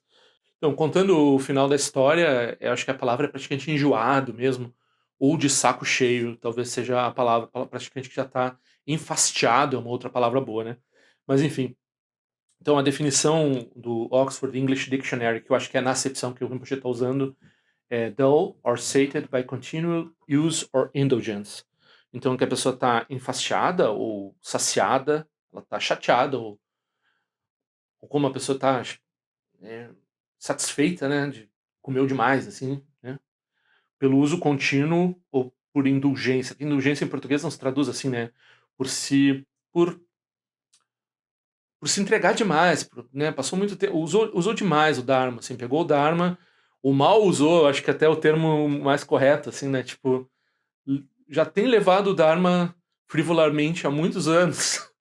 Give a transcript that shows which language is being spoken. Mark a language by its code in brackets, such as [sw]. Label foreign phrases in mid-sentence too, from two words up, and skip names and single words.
[pt] Então, contando o final da história, eu acho que a palavra é praticamente enjoado mesmo, ou de saco cheio, talvez seja a palavra praticamente que já está enfastiado, é uma outra palavra boa, né? Mas enfim, então a definição do Oxford English Dictionary, que eu acho que é na acepção que o Rinpoche está usando, é [en] dull or sated by continual use or indulgence. [pt] Então, que a pessoa está enfastiada ou saciada, ela está chateada, ou como a pessoa está é, satisfeita, né, de comeu demais, assim, né, pelo uso contínuo ou por indulgência. Indulgência em português não se traduz assim, né, por se, por, por se entregar demais, né, passou muito tempo, usou demais o Dharma, assim, pegou o Dharma, o mal usou, acho que até é o termo mais correto, assim, né, tipo, já tem levado o Dharma frivolarmente há muitos anos.